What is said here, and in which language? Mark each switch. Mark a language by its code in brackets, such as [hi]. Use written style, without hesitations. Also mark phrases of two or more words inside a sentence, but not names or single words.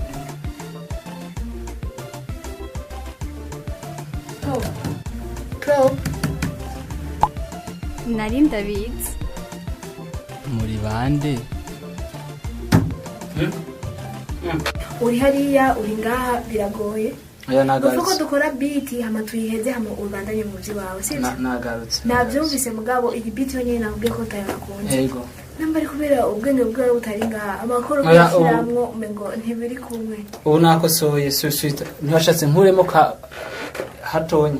[rn] Pro nari ndabizi. Muri bande? uri hariya uri ngaha biragoye. Oya Uvuga ko nagarutse. dukora beat hama tuyiheze hama ubandanye mu byo wawe sivyo? Nagarutse. Navyumvise mugabo iyi beat yonyine nabwiye ko utayakunze. Yego. Namba ari kubera ubwenge bwawe butari ngaha amakuru Oya, bwashiramwo umengo ntibiri kumwe. Ubu nakosoye suite ntibashatse nkuremo ka hatonya.